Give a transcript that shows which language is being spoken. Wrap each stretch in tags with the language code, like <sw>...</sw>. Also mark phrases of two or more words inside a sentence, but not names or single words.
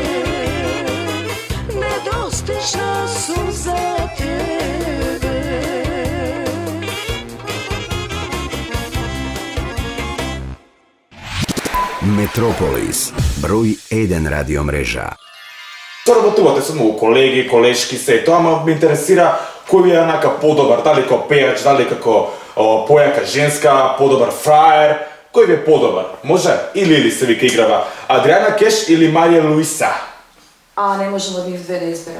<sr>Nedostižna sam za tebe. Metropolis, broj 1 radio mreža.</sr> <mk>Што работувате со многу колеги, колешки, се тоа, ама ме интересира кој ви е онака подобар, дали како пејач, дали како појака женска, подобар фраер, кој ви е подобар? Може? Или се вика играва Адриана Кеш или Марија Луиса? А, не можем од нив две да изберам.</mk>